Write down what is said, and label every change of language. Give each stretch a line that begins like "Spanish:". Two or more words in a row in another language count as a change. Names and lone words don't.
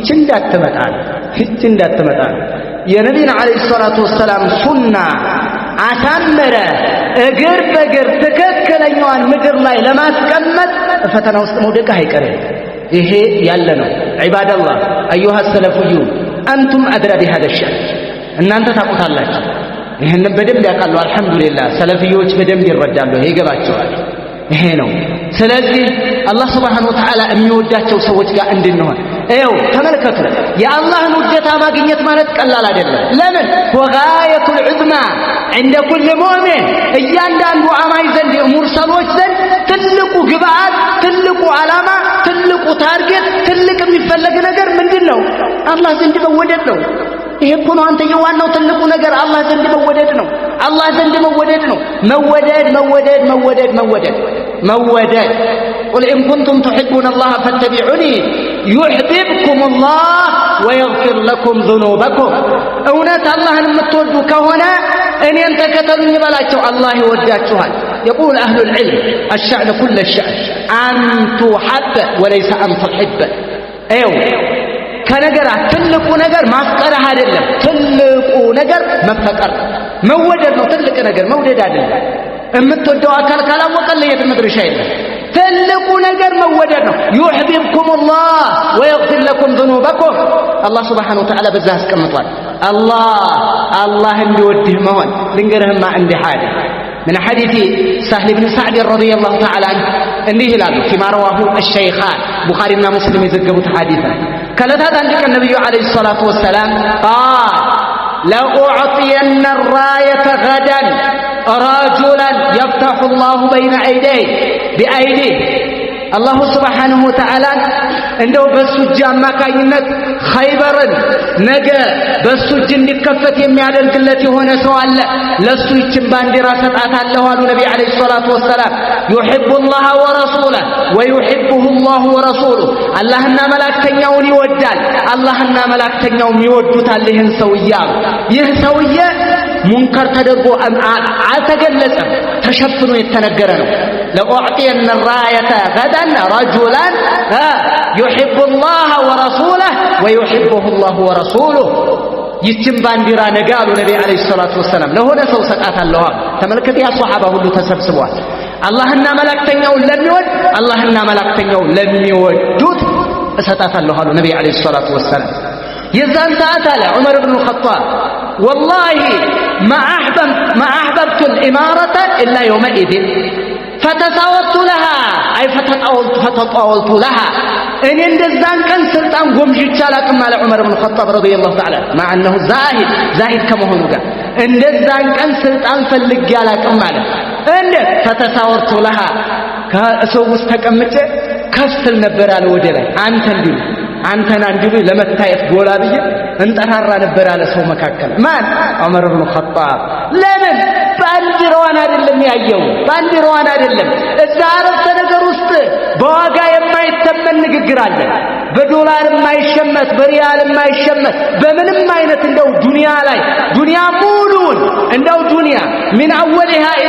Amharic: እንዳትመጣ የነቢዩን
Arabic: عليه الصلاة والسلام
Amharic: ሱና አሳመረ እግር በእግር ትክክለኛዋን ምድር ላይ ለማስቀመጥ ፈተና ውስጥ መውደቅ አይቀርም ይሄ ያለ ነው
Arabic: عباد الله أيها السلفيون أنتم أدرى بهذا الشأن
Amharic: እናንተ ታውቁታላችሁ ይሄን በደንብ ያውቃሉ አልহামዱሊላህ ሰለፊዮች በደንብ ይረዳሉ ይገባቸዋል ይሄ ነው ስለዚህ አላህ
Arabic: سبحانه وتعالى
Amharic: የሚወዳቸው ሰዎች ጋር እንድንሆን እው ተመልከቱ የአላህን ውዴታ ማግኘት ማለት ቀላል አይደለም ለምን
Arabic: والغاية العظمى عند كل مؤمن
Amharic: እያንዳንዱ አማኝ ዘንድ ሙርሰሎች ዘንድ ትልቁ ግብአት ትልቁ ዓላማ ትልቁ ታርጌት ትልቅ የሚፈለግ ነገር ምንድነው አላህ ዘንድ መወደድ ነው ይሄ እኮ ነው አንተ የዋናው ትልቁ ነገር አላህ ዘንድ መወደድ ነው
Arabic: መወደድ قل إن كنتم تحبون الله فاتبعوني يحببكم الله ويغفر لكم ذنوبكم
Amharic: እውነት አላህን የምትወዱ ከሆነ እኔን ተከተሉኝ በላቸው አላህ ይወዳችኋል
Arabic: يقول أهل العلم الشأن كل الشأن أن تحب وليس أن تحب
Amharic: ከነገራት ትልቁ ነገር ማፍቀርህ አይደለም ትልቁ ነገር መወደድ ነው ትልቅ ነገር መውደድ አይደለም የምትወደው አካል ካላወቀልህ የት መድረሻ የለም ትልቁ ነገር መወደድ ነው
Arabic: يحببكم الله ويغفر لكم ذنوبكم الله سبحانه وتعالى
Amharic: በዛ አስቀምጧል አላህ እንዲወድህ መሆን ልንገርህማ እንደ ሐዲስ
Arabic: من حديث سهل بن سعد رضي الله تعالى عنه
Amharic: እንዲህ ይላሉ
Arabic: فيما رواه الشيخان بخاري ومسلم يذكروا حديثا
Amharic: كلታት አንድ ቀን ነብዩ
Arabic: عليه الصلاة والسلام قال لأعطين الراية غدا رجلا يفتح الله بين أيديه بأيديه الله سبحانه وتعالى
Amharic: እንደው በሱ እጅ አማካኝነት ኸይበርን ነገ በሱ እጅ እንዲከፈት የሚያደርግለት የሆነ ሰው አለ ለሱ ይችን ባንዲራ ሰጣታለሁ አሉ ነቢ
Arabic: عليه الصلاة والسلام يحب الله ورسوله ويحبه الله ورسوله
Amharic: አላህና መላእክተኛውን ይወዳል አላህና መላእክተኛውም ይወዱታል ይህን ሰውዬ ይህ ሰውዬ ሙንከር ተደርጎ አልተገለጸም ተሸፍኖ የተነገረ ነው
Arabic: لأعطين الراية غدا رجلا يحب الله ورسوله ويحبه الله ورسوله
Amharic: ይችን ባንዲራ ነገ አሉ ነቢ
Arabic: عليه الصلاة والسلام
Amharic: ለሆነ ሰው ሰጣታለሁ ተመልከት ያ ሷሃባ ሁሉ ተሰብስበዋል አላህና መላእክተኛውን ለሚወድ አላህና መላእክተኛውን ለሚወዱት እሰጣታለሁ አሉ ነቢ
Arabic: عليه الصلاة والسلام
Amharic: የዛን ሰዓት አለ ዑመር ኢብኑ ኸጣብ والله
Arabic: ما أحببت الإمارة إلا يومئذ فتساوت لها أي فتطاولت لها إن
Amharic: እንደዛን ቀን ስልጣን ጎምጅቻ አላቅም አለ ዑመር ኢብኑ ኸጣብ
Arabic: رضي الله تعالى مع أنه زاهد
Amharic: ከመሆኑ ጋር እንደዛን ቀን ስልጣን ፈልጌ አላቅም አለ እንዴት
Arabic: فتساورت لها
Amharic: ከሰው ውስጥ ተቀምጬ ከፍል ነበር አለ ወደ ላይ አንተና እንዲሉ ለመታየት ጎላ ብዬ እንጠራራ ነበር አለ ሰው መካከል ማን ዑመር ኢብኑ ኸጣብ ለምን ባንዲራዋን አይደለም ያየው ባንዲራዋን አይደለም እዛ አረፍተ ነገር ውስጥ በዋጋ የማይተመን ንግግር አለ በዶላር የማይሸመት በሪያል የማይሸመት በምንም አይነት እንደው ዱንያ ሙሉን እንደው ዱንያ
Arabic: من اولها الى